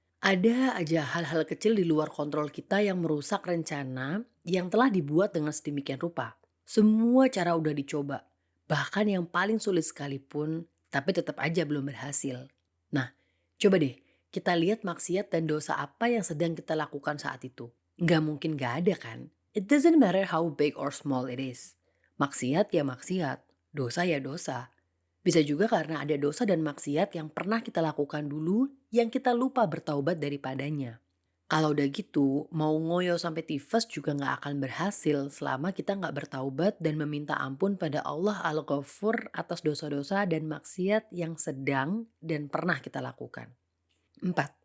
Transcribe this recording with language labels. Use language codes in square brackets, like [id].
[id] Ada aja hal-hal kecil di luar kontrol kita yang merusak rencana yang telah dibuat dengan sedemikian rupa. Semua cara udah dicoba, bahkan yang paling sulit sekalipun, tapi tetap aja belum berhasil. Nah, coba deh kita lihat maksiat dan dosa apa yang sedang kita lakukan saat itu. Nggak mungkin nggak ada kan? [en] It doesn't matter how big or small it is. [id] Maksiat ya maksiat, dosa ya dosa. Bisa juga karena ada dosa dan maksiat yang pernah kita lakukan dulu yang kita lupa bertaubat daripadanya. Kalau udah gitu, mau ngoyo sampai tifus juga nggak akan berhasil selama kita nggak bertaubat dan meminta ampun pada Allah Al-Ghafur atas dosa-dosa dan maksiat yang sedang dan pernah kita lakukan. 4.